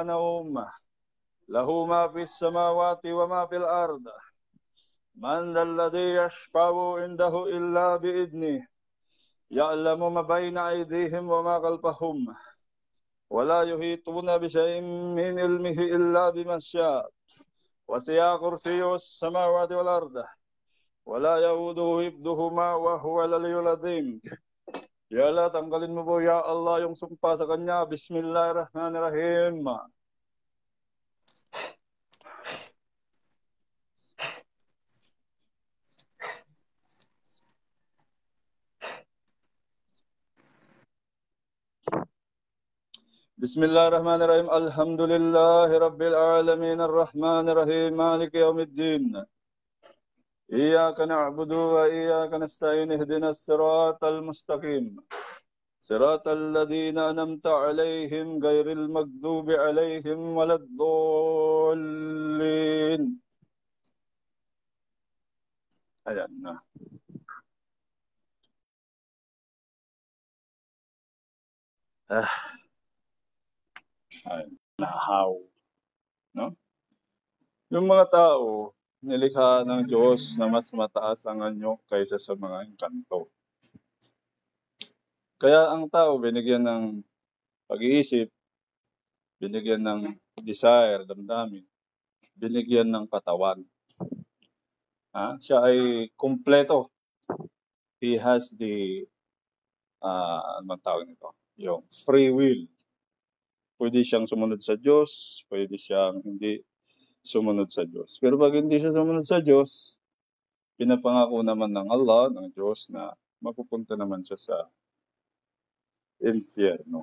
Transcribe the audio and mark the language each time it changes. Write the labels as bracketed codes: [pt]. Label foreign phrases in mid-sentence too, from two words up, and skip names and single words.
[ar] نوم له ما في السماوات وما في الأرض من ذا الذي يشفع عنده إلا بإذنه يعلم ما بين أيديهم وما خلفهم ولا يحيطون بشيء من علمه إلا بما شاء وسع كرسيه السماوات والأرض ولا يؤوده حفظهما وهو العلي العظيم. Ya Allah, [tl] tanggalin mo po, [ar] ya Allah, [tl] yung sumpa sa kanya. [ar] بسم الله الرحمن الرحيم بسم الله الرحمن الرحيم. الحمد لله رب العالمين. الرحمن الرحيم مالك يوم الدين. إياك نعبد وإياك نستعين اهدنا الصراط المستقيم صراط الذين أنعمت عليهم غير المغضوب عليهم ولا الضالين. [tl] Ayan na. Ayan. Nahaw. No? Yung mga tao, nilikha ng Diyos na mas mataas ang anyo kaysa sa mga engkanto. Kaya ang tao binigyan ng pag-iisip, binigyan ng desire, damdamin, binigyan ng katawan. Siya ay kumpleto. [en] He has the, [tl] ano tawag nito? Yung [en] free will. [tl] Pwede siyang sumunod sa Diyos, pwede siyang hindi sumunod sa Diyos. Pero pag hindi siya sumunod sa Diyos, pinapangako naman ng Allah, ng Diyos, na mapupunta naman siya sa impyerno.